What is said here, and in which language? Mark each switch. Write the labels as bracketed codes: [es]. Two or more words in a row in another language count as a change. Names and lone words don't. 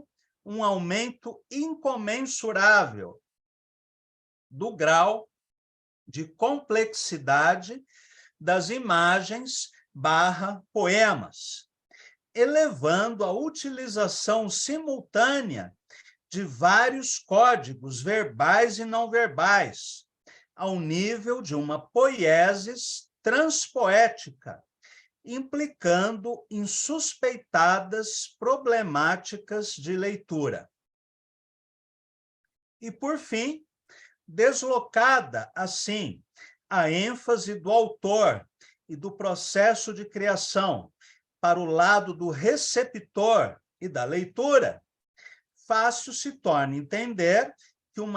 [pt] um aumento incomensurável do grau de complexidade das imagens / poemas, elevando a utilização simultânea de vários códigos verbais e não verbais, ao nível de uma poiesis transpoética, implicando insuspeitadas problemáticas de leitura. E, por fim, deslocada, assim, a ênfase do autor e do processo de criação para o lado do receptor e da leitura, fácil se torna entender que uma